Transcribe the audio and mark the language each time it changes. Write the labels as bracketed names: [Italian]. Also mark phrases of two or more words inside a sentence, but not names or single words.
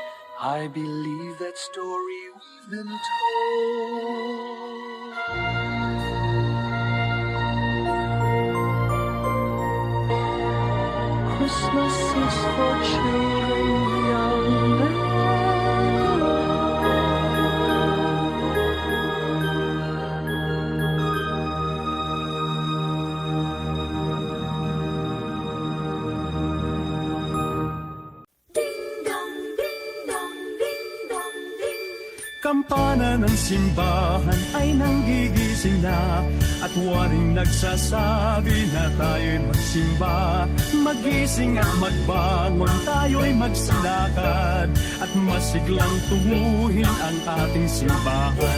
[English] I believe that story we've been told. Christmas is for children young and Ding dong, ding dong, ding dong, ding. [Filipino] Kampana ng simbahan ay nanggigising na at waring nagsasabi na tayo'y magsimba. Magising at magbangon, tayo'y magsilakad at masiglang tunguhin ang ating simbahan.